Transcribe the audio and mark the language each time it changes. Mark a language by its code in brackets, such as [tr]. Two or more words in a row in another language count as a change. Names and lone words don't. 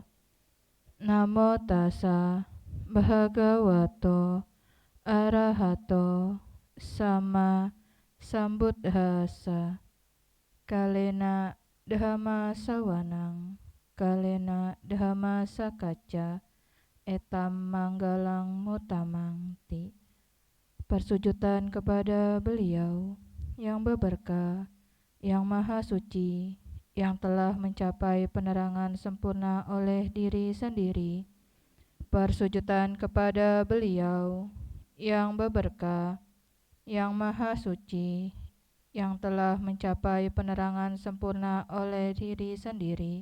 [pi] Namo tassa bhagavato arahato sama sambuddhassa. Kalena dhamma sawanang, kalena dhamma sakacca, etam manggalang mutamang ti. [id] Persujudan kepada beliau yang berberkah, yang maha suci, yang telah mencapai penerangan sempurna oleh diri sendiri. Persujudan kepada beliau yang berberkah, yang maha suci, yang telah mencapai penerangan sempurna oleh diri sendiri.